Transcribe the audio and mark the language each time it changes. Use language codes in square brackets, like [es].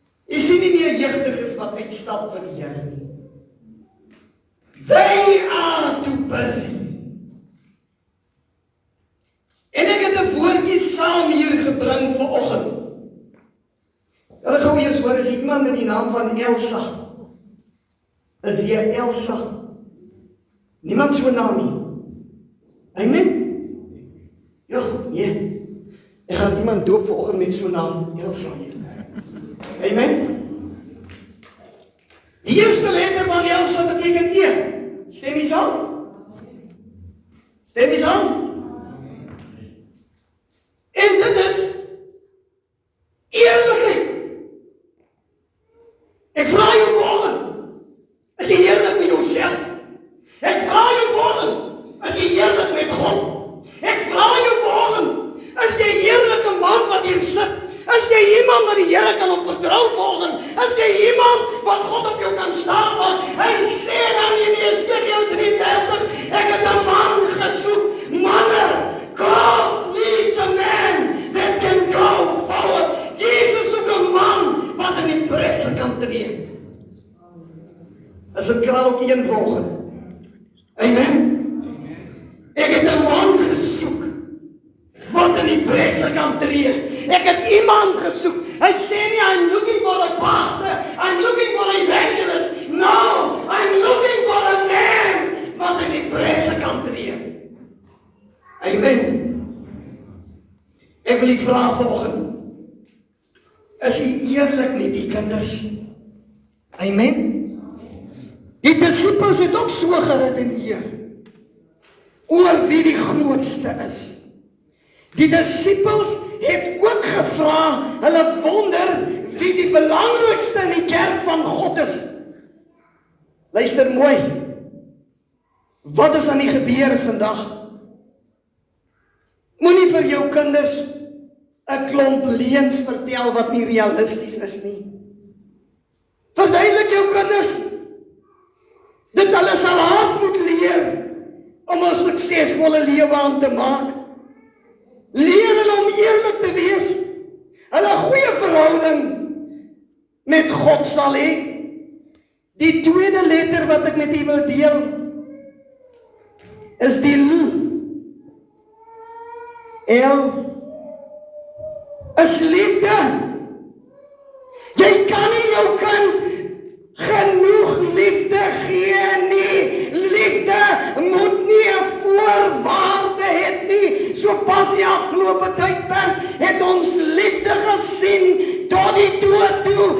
[af] Jy sien nie meer jeugdiges wat uitstap vir die Here nie. [en] They are too busy. [af] En ek het 'n woordjie saam hier gebring vanoggend. Hulle gou eers hoor, is iemand met die naam van Elsa? Is jy Elsa? Niemand so naam nie. Amen? Ja, nee. Ek gaan iemand doop vanoggend met so naam Elsa hier. Amen? Die eerste letter van Elsa beteken E. Stem jy saam? Stem jy saam? En dit is eerlikheid. Ek vra jou volgende, is jy eerlik met jouself? Ek vra jou volgende, is jy eerlik met God? Ek vra jou volgende, is jy eerlike man wat hier sit? Is jy iemand wat die Here kan op vertrou volgen? Is jy iemand wat God op jou kan staan maak? Hy sê dan in Esegiel 33, ek het 'n man gesoek. [en] Manne, God needs a man that can go forward. [af] Jesus soek 'n man wat in die presse kan tree. As dit kan ook een volgende. Amen. Ek het 'n man gesoek wat in die presse kan tree. Ek het iemand gesoek. Hy sê nie, [en] I'm looking for a pastor, I'm looking for an evangelist. No, I'm looking for a man [af] wat in die presse kan tree. Amen. Ek wil die vraag volgen. Is jy eerlik met die kinders? Amen. Die disciples het ook so geredeneer oor wie die grootste is. Die disciples het ook gevra, hulle wonder wie die belangrikste in die kerk van God is. Luister mooi. Wat is aan die gebeur vandag? Moenie vir jou kinders 'n klomp leuns vertel wat nie realisties is nie. Verduidelik jou kinders dat hulle sal hard moet leer om 'n suksesvolle lewe aan te maak. Leer hulle om eerlik te wees. Hulle 'n goeie verhouding met God sal hê. Die tweede letter wat ek met u wil deel is die L. Is liefde. Jy kan nie jou kind genoeg liefde gee nie. Liefde moet nie 'n voorwaarde hê nie. So pas die afgelope tydperk het ons liefde gesien tot die dood toe.